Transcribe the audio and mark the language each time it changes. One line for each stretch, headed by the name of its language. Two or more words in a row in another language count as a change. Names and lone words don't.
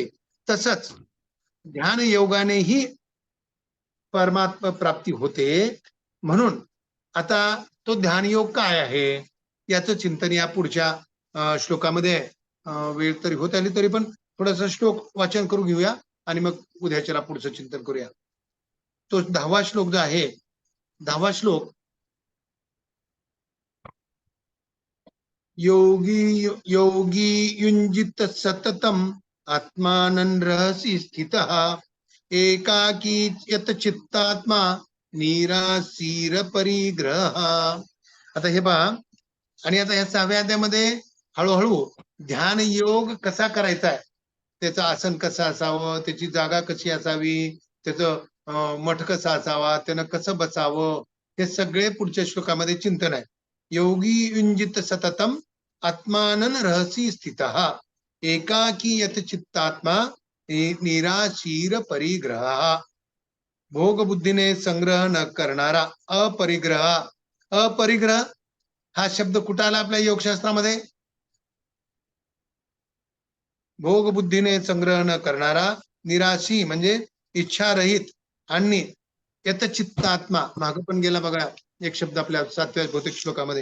Marathi: तसंच ध्यान योगानेही परमात्मा प्राप्ती होते. म्हणून आता तो ध्यान योग काय आहे याचं चिंतन या पुढच्या श्लोकामध्ये वेळ तरी होत आली तरी पण थोडासा श्लोक वाचन करून घेऊया आणि मग उद्याच्याला पुढचं चिंतन करूया. तो 10वा श्लोक जो आहे, 10वा श्लोक,
Sanskrit: योगी युंजित सततम आत्मानं रहसि स्थितः एकाकी यत चित्तात्मा निराशीर परिग्रह.
Marathi: आता हे पहा, आणि आता या 6व्या अध्यायामध्ये हळूहळू ध्यान योग कसा करायचा आहे, त्याचं आसन कसं असावं, त्याची जागा कशी असावी, त्याचं मठ कसा असावा, त्यानं कसं बसावं, हे सगळे पुढच्या श्लोकामध्ये चिंतन आहे.
Sanskrit: योगी युंजित सततम आत्मानं रहसि स्थितः एकाकी यत चित्तात्मा निराशीर परिग्रह.
Marathi: भोग बुद्धीने संग्रह न करणारा अपरिग्रह. अपरिग्रह हा शब्द कुठं आला आपल्या योगशास्त्रामध्ये? भोग बुद्धीने संग्रह न करणारा, निराशी म्हणजे इच्छारहित, आणि यतचित्तात्मा माग पण गेला बघा एक शब्द आपल्या 7व्या भौतिक श्लोकामध्ये.